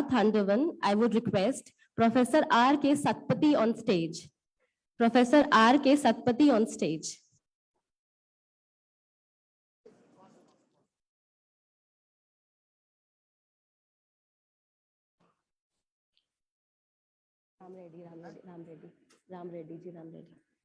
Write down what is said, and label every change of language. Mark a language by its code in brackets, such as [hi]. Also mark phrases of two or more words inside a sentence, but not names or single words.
[en] Thandavan, I would request Professor R. K. Satpathy on stage. Professor R. K. Satpathy on stage. Ram Reddy, Ram Reddy, Ram Reddy, Ram Reddy ji, Ram Reddy.